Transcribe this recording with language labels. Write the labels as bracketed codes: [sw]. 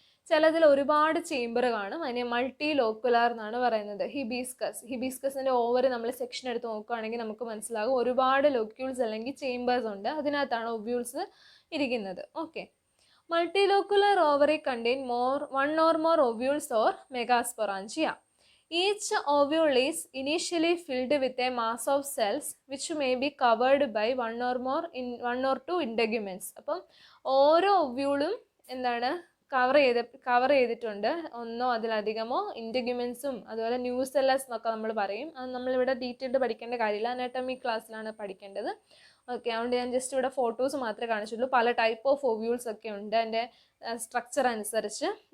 [ml] ചിലതിൽ ഒരുപാട് ചേമ്പർ കാണും, അതിനെ മൾട്ടി ലോക്കുലാർ എന്നാണ് പറയുന്നത്. ഹിബിസ്കസിൻ്റെ ഓവർ നമ്മൾ സെക്ഷൻ എടുത്ത് നോക്കുകയാണെങ്കിൽ നമുക്ക് മനസ്സിലാകും, ഒരുപാട് ലൊക്യൂൾസ് അല്ലെങ്കിൽ ചേമ്പേഴ്സ് ഉണ്ട്, അതിനകത്താണ് ഒവ്യൂൾസ് ഇരിക്കുന്നത്. [en] Okay, multi locular ovary contain 1 or more ovules or megasporangia. Each ovule is initially filled with a mass of cells which may be covered by 1 or 2 integuments. [ml] അപ്പം ഓരോ ഒവ്യൂളും എന്താണ് കവർ ചെയ്തിട്ടുണ്ട്, ഒന്നോ അതിലധികമോ ഇൻറ്റഗ്യുമെൻസും അതുപോലെ ന്യൂസെല്ലസ് എന്നൊക്കെ നമ്മൾ പറയും. അത് നമ്മളിവിടെ ഡീറ്റെയിൽഡ് പഠിക്കേണ്ട കാര്യമില്ല, അനാട്ടമി ക്ലാസ്സിലാണ് പഠിക്കേണ്ടത്. ഓക്കെ, അതുകൊണ്ട് ഞാൻ ജസ്റ്റ് ഇവിടെ ഫോട്ടോസ് മാത്രമേ കാണിച്ചുള്ളൂ. പല ടൈപ്പ് ഓഫ് ഒവ്യൂൾസ് ഒക്കെ ഉണ്ട് അതിൻ്റെ സ്ട്രക്ചർ അനുസരിച്ച്.